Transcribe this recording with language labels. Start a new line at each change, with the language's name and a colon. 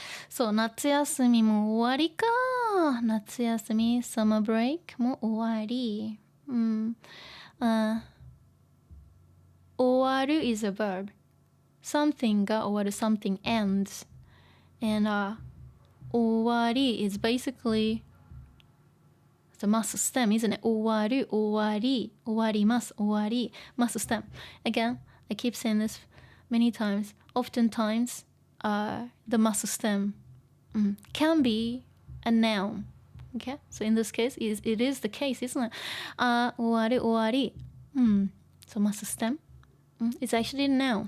Japanese: そう、夏休みも終わりか。夏休み、summer break も終わり。
English: 終わる is a verb.
Japanese: Something が終わる
English: something ends. And 終わり is basically the must stem, isn't it?
Japanese: 終わる、終わり、終わります、終わり、
English: must stem. Again, I keep saying this many times. Oftentimes, the must stem can be a noun. Okay? So in this case, it is the case, isn't it?
Japanese: 終わる、終わり。
English: So must stem. It's actually a noun.